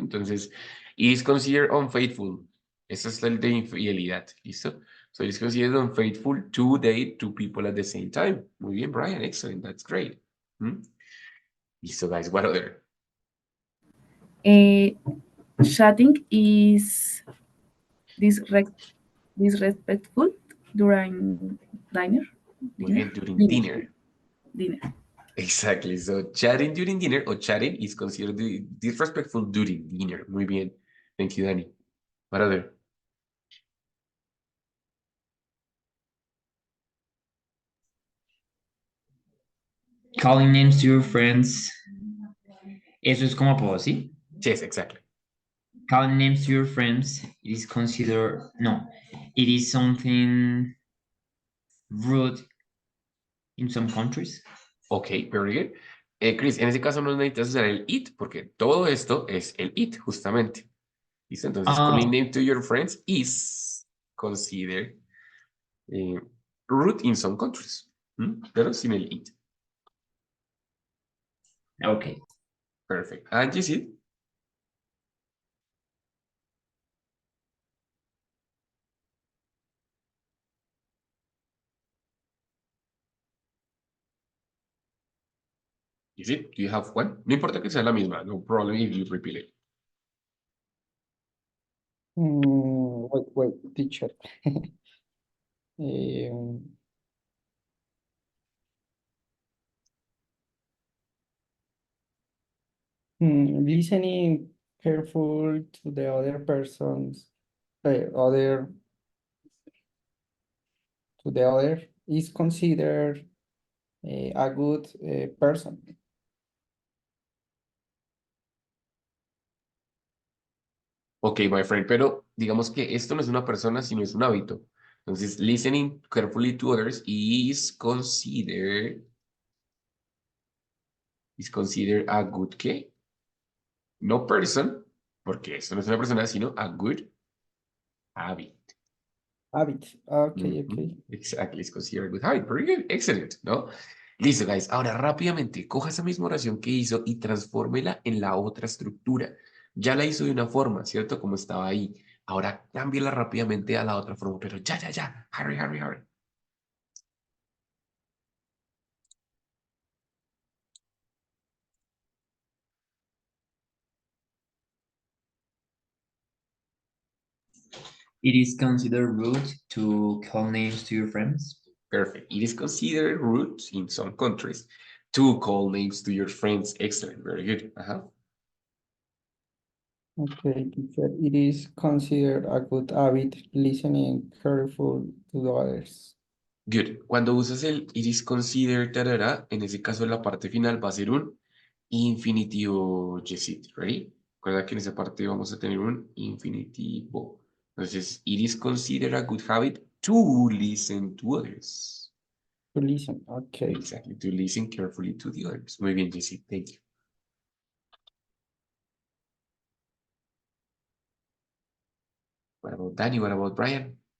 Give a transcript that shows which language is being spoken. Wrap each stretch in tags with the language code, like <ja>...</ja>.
<en>Entonces, it is considered unfaithful.</en> <es>Eso es el de infidelidad, ¿listo?</es> <en>So it is considered unfaithful to date two people at the same time.</en> <es>Muy bien,</es> <en>Brian, excellent, that's great. Hmm? Listo, guys, what other? Chatting is disre- disrespectful during dinner.</en> <es>Muy bien, during</es> <en>Dinner. dinner. Dinner. Exactly. So chatting during dinner or chatting is considered disrespectful during dinner.</en> <es>Muy bien.</es> <en>Thank you, Danny. What other? Calling names to your friends.</en> <es>Eso es como apodo, ¿sí?</es> <en>Yes, exactly. Calling names to your friends is considered, no, it is something rude in some countries. Ok, very good.</en> <es>Chris, en ese caso no necesitas usar el it, porque todo esto es el it, justamente. ¿Listo? Entonces, calling</es> <en>Oh, name to your friends is considered rude in some countries.</en> <es>Pero sin el it.</es> <en>okay. Perfect. And you see? You see? Do you have one?</en> <es>No importa que sea la misma.</es> <en>No problem if you repeat it. Wait, teacher. Um, Listening careful to the other persons, other to the other is considered a good person. Ok, my friend,</en> <es>pero digamos que esto no es una persona, sino es un hábito.</es> <en>Entonces, listening carefully to others is considered a good ¿qué? No person,</en> <es>porque esto no es una persona, sino</es> <en>a good habit. Habit. Okay, okay. Exactly, it's considered a good habit. Very good, excellent, ¿no? Listo, guys.</en> <es>Ahora rápidamente coja esa misma oración que hizo y transfórmela en la otra estructura. Ya la hizo de una forma, ¿cierto? Como estaba ahí. Ahora cámbiela rápidamente a la otra forma, pero ya, ya, ya.</es> <en>Hurry, hurry, hurry. It is considered rude to call names to your friends. Perfect. It is considered rude in some countries to call names to your friends. Excellent. Very good. Okay, teacher. It is considered a good habit listening careful to the others.</en> <es>Good. Cuando usas el</es> <en>it is considered,</en> <es>tarara, en ese caso la parte final va a ser un infinitivo yesit. Ready? Recuerda que en esa parte vamos a tener un infinitivo.</es> <en>Entonces, it is considered a good habit to listen to others. To listen. Okay. Exactly. To listen carefully to the others.</en> <es>Muy bien,</es> <en>Yesit. Thank you. What about Danny? What about Brian?</en>